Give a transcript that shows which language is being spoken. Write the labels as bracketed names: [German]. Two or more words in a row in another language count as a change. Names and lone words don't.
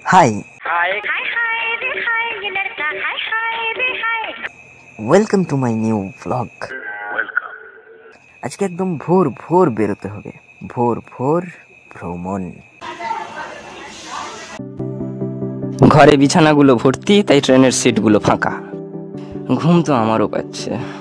[Hindi] हाय हाय हाय रे हाय ये लड़का हाय हाय रे हाय। [English] Welcome to my new blog. [Bangla] আজকে একদম ভোর ভোর বেরোতে হবে, ভোর ভোর ভ্রমণ। ঘরে বিছানাগুলো ভর্তি, তাই ট্রেনের সিটগুলো ফাঁকা। ঘুম তো আমারও পাচ্ছে।